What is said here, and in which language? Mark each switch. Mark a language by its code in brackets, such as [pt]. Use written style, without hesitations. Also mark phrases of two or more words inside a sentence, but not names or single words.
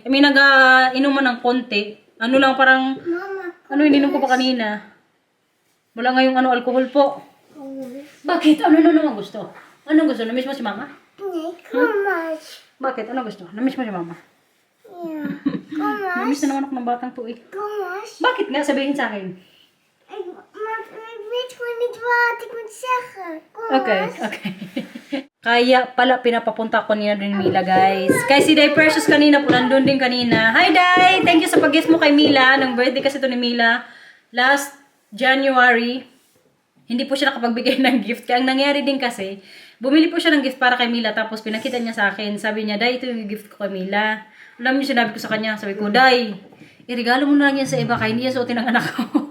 [en] I mean, [tl] nag-inuman ng konti. Ano lang parang, ininom ko pa kanina. Wala ngayong alcohol po. Bakit? Ano gusto? Ano gusto? Namiss mo si mama? Kumash. Bakit? Ano gusto? Namiss mo si mama? Yeah. Kumash. Namiss na naman ako ng batang to eh. Kumash. Bakit nga? Sabihin sa akin. [nl] Ik weet gewoon niet wat ik moet zeggen. Okay. [tl] Kaya pala pinapapunta ko niya din Mila, guys. Kaya si Day Precious kanina po, nandun din kanina. Hi, Day! [en] Thank you [tl] sa pag-gift mo kay Mila. Nang birthday kasi ito ni Mila. [en] Last January, [tl] hindi po siya nakapagbigay ng gift. Kaya ang nangyari din kasi, bumili po siya ng gift para kay Mila. Tapos pinakita niya sa akin. Sabi niya, Day, ito yung gift ko kay Mila. Alam niyo, sinabi ko sa kanya. Sabi ko, Day, iregalo mo na lang yan sa iba kaya hindi yan suotin ng anak ko.